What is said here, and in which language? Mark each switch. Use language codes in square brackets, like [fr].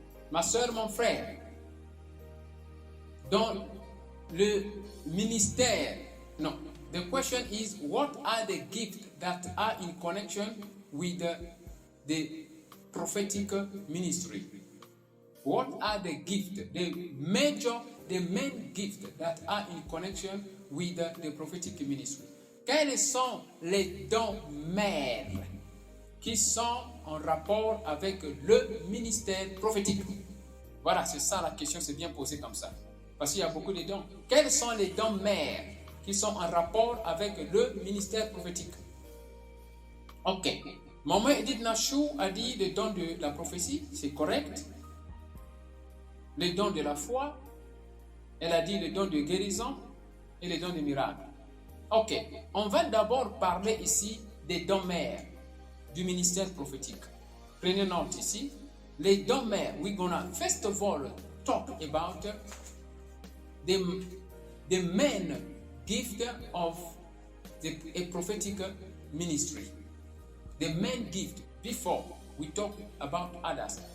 [fr] Ma soeur, mon frère, dans le ministère, [en] no, the question is, what are the gifts that are in connection with the prophetic ministry? What are the gifts, the main gifts that are in connection with the prophetic ministry? [fr] Quels sont les dons mères qui sont en rapport avec le ministère prophétique? Voilà, c'est ça la question, c'est bien posé comme ça. Parce qu'il y a beaucoup de dons. Quels sont les dons mères qui sont en rapport avec le ministère prophétique? Ok. Maman Edith Nachou a dit le don de la prophétie, c'est correct. Le don de la foi, elle a dit le don de guérison et le don de miracle. Ok, on va d'abord parler ici des dons mères du ministère prophétique. Prenez note ici. Les dons mères, [en] we're gonna first of all talk about the main gift of a prophetic ministry. The main gift before we talk about others.